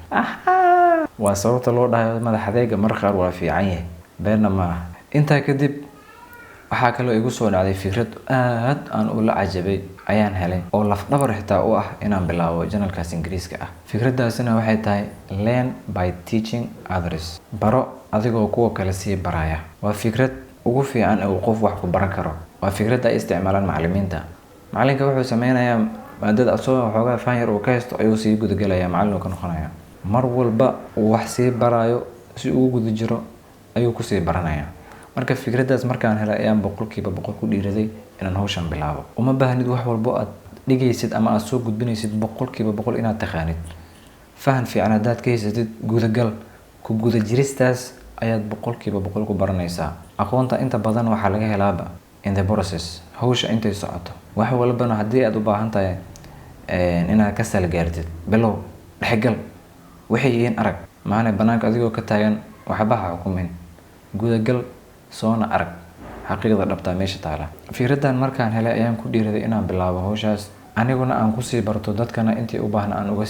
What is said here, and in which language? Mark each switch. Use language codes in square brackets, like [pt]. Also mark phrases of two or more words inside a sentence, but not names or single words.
[so] waa sababta loo dhahay madaxdeega mar qaar waa fiican yahay beena ma inta kadib waxa kale igu soo dhacday fikrad aad aan u la cajabay ayaan helay oo laf dhabar xitaa u ah inaan bilaabo channelkaas Ingiriiska ah fikradaasina waxay tahay [en] learn by teaching others [so] baro adigoo kuwa kale sii baraya waa fikrad ugu fiican oo qof wax ku baran karo waa fikrada ay isticmaalaan macallimiinta macallinka wuxuu sameynayaa maadada asoo xoogaa fahanyar oo ka haysto ayuu sii gudagalayaa macallin ka noqonaya mar walba uu wax sii barayo si uu guda jiro ayuu ku sii baranaya marka fikradaas markaan helay ayaan boqolkiiba boqol ku dhiiraday inaan hawshan bilaabo uma baahnid wax walba aad dhigaysid ama aad soo gudbinaysid boqolkiiba boqol inaad taqaanid fahan fiican hadaad ka haysatid gudagal ku guda jiristaas ayaad boqolkiiba boqol ku baranaysaa aqoonta inta badan waxa laga helaaba [en] in the process [so] hawsha intay socoto wax walbana hadii aad u baahan tahay inaad ka sal gaartid bilow dhaxgal waxay arag maana banaanka adigoo ka taagan waxba ha xukumin gudagal soona arag xaqiiqada dhabta meesha taala fikradan markaan helay ayaan ku dhiiraday inaan bilaabo hawshaas aniguna aan ku sii barto dadkana intii u baahnaa aan uga